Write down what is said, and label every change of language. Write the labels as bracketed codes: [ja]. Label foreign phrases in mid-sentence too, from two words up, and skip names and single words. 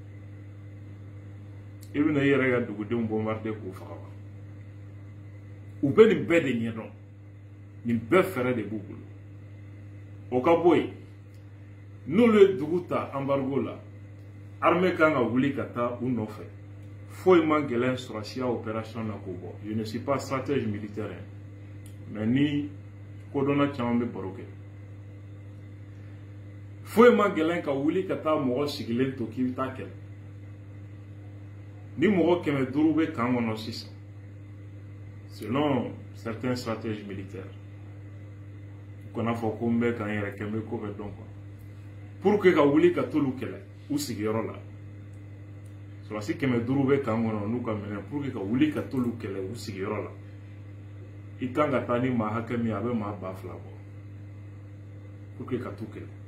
[bm] i bɛna i yɛrɛ ka dugudenw bombarder k'u faga wa u bɛ nin bɛɛ de ɲɛdɔn nin bɛɛ fɛɛrɛ de b'u bolo o ka bɔ yen n'olu ye dugu ta embargo la armée kan ka wuli ka taa u nɔfɛ foyi ma gɛlɛn sɔrɔsiya opération na k'o bɔ [fr] je ne suis pas stratège militaire mais [bm] ni kodɔnna caman bɛ baro kɛ foyi ma gɛlɛn ka wuli ka taa mɔgɔ sigilen to k'i bɛ taa kɛlɛ ni mɔgɔ 500 bɛ kan kɔnɔ sisan [fr] selon certains stratèges militaires [bm] u kana fɔ ko n bɛ kan yɛrɛ kɛ n bɛ ko bɛ dɔn quoi [fr] pour que [bm] ka wuli ka t'olu kɛlɛ u sigiyɔrɔ la sɔrɔsi 500 bɛ kan kɔnɔ n'u ka minɛ [fr] pour que [bm] ka wuli ka t'olu kɛlɛ u sigiyɔrɔ la i kan ka taa ni maa hakɛ min a bɛ maa 2000 bɔ [fr] pour que [bm] ka t'u kɛlɛ